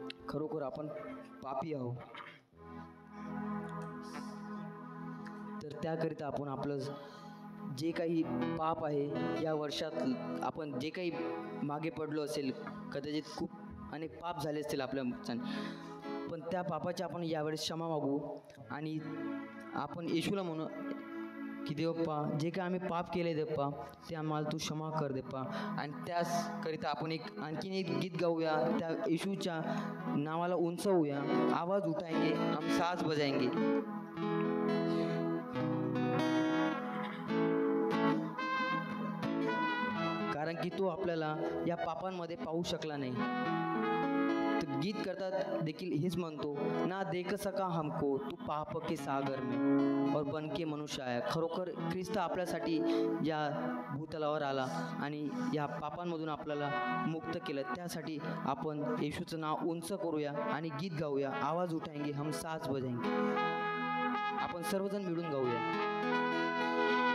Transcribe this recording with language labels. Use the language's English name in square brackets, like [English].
[Marathi] खरोखर आपण पापी आहोत, तर त्याकरिता आपण आपलं जे काही पाप आहे या वर्षात, आपण जे काही मागे पडलो असेल, कदाचित खूप अनेक पाप झाले असतील आपल्या, पण त्या पापाची आपण यावेळेस क्षमा मागू आणि आपण येशूला म्हणू, की देवप्पा जे काय आम्ही पाप केले देप्पा ते आम्हाला तू क्षमा कर देप्पा. आणि त्याचकरिता आपण आणखीन एक गीत गाऊया, त्या येशूच्या नावाला उंचवूया. [Hindi] आवाज उठाएंगे हम साथ बजाएंगे. [Marathi] कारण की तो आपल्याला या पापांमध्ये पाहू शकला नाही. तर गीत करतात देखील हेच म्हणतो, [Hindi] ना देख सका हमको तू पाप के सागर में और बन के मनुष्य आया. [Marathi] खरोखर ख्रिस्त आपल्यासाठी या भूतलावर आला आणि या पापांमधून आपल्याला मुक्त केलं. त्यासाठी आपण येशूचं नाव उंच करूया आणि गीत गाऊया. [Hindi] आवाज उठाएंगे हम साथ बजाएंगे. [Marathi] आपण सर्वजण मिळून गाऊया.